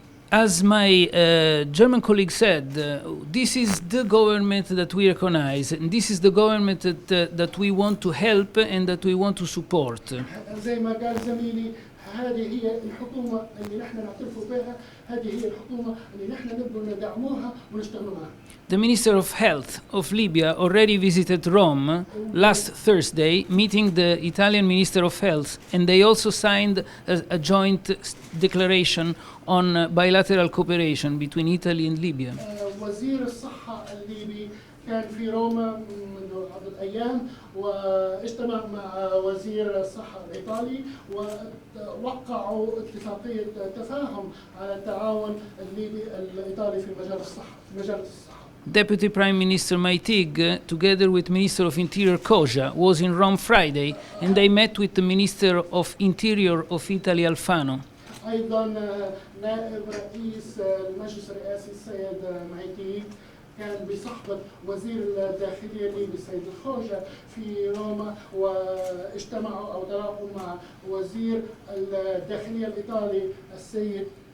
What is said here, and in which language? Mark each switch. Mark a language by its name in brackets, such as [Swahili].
[English] As my German colleague said, this is the government that we recognize, and this is the government that we want to help and that we want to support. [Arabic] زي ما قال زميلي هذه هي الحكومة اللي نحن نعترف بها، هذه هي الحكومة اللي نحن نبغى ندعموها ونشتغل معها. [English] The Minister of Health of Libya already visited Rome last Thursday, meeting the Italian Minister of Health, and they also signed a joint declaration on bilateral cooperation between Italy and Libya. [Arabic] وزير الصحة الليبي كان في روما منذ عدة أيام واجتمع مع وزير الصحة الإيطالي ووقعوا اتفاقية تفاهم على التعاون الليبي الإيطالي في مجال الصحة. [English] Deputy Prime Minister Maitig, together with Minister of Interior Koja, was in Rome Friday, and they met with the Minister of Interior of Italy, Alfano. [Arabic] أيضا نائب رئيس المجلس الرئاسي السيد مايتي كان بصحبة وزير الداخلية الليبي السيد الخوجة في روما، واجتمعوا أو تلاقوا مع وزير الداخلية الإيطالي السيد